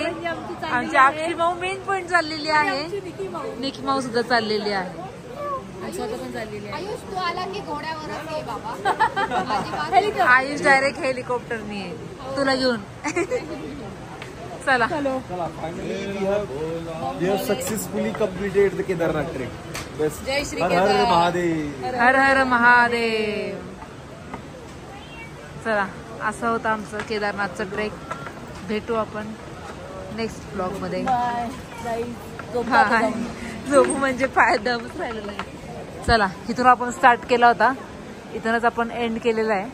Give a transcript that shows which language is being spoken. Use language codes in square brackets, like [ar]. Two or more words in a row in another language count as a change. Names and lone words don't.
[mr] आमची अक्षी माऊ [en] main point [mr] चाललेली आहे, निकी माऊ सुद्धा चाललेली आहे. आयुष डायरेक्ट हेलिकॉप्टरनी आहे तुला घेऊन. चला [en] We have successfully completed the Kedarnath trek. Best. [mr] जय श्री हर हर महादेव. हर हर महादेव. चला असं होतं आमचं केदारनाथचं ट्रेक. भेटू आपण [en] next blog [mr] मध्ये. झोपू म्हणजे पाय दमच राहिलेला नाही. चला इथून आपण स्टार्ट केला होता, इथूनच आपण एंड केलेला आहे.